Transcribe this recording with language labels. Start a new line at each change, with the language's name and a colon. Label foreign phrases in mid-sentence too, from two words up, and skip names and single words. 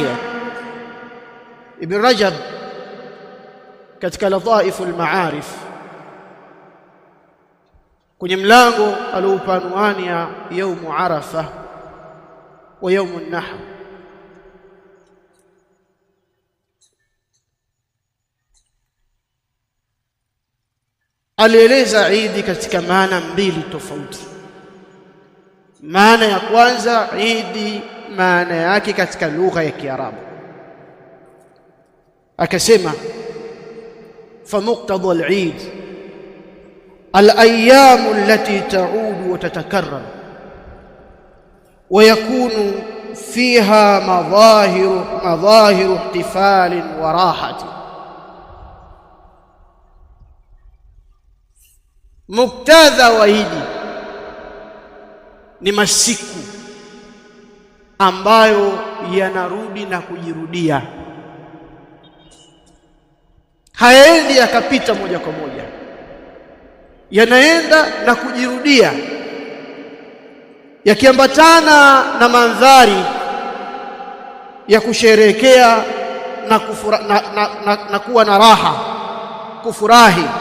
Swahili: Ibn Rajab katika Ladhaiful Maarif kwenye mlango aliopanwani ya
Arabic: يوم عرفة ويوم النحر,
Swahili: alieleza Eid katika maana mbili tofauti. Maana ya kwanza, Eid maana yake katika lugha ya Kiarabu, akasema
Arabic: فمقتضى العيد الأيام التي تعود وتتكرر ويكون فيها مظاهر احتفال وراحة.
Swahili: muktadha wa Eid ni masiku ambayo yanarudi na kujirudia, haendi yakapita moja kwa moja, yanaenda na kujirudia, yakiambatana na mandhari ya kusherehekea na kuwa na raha, kufurahi,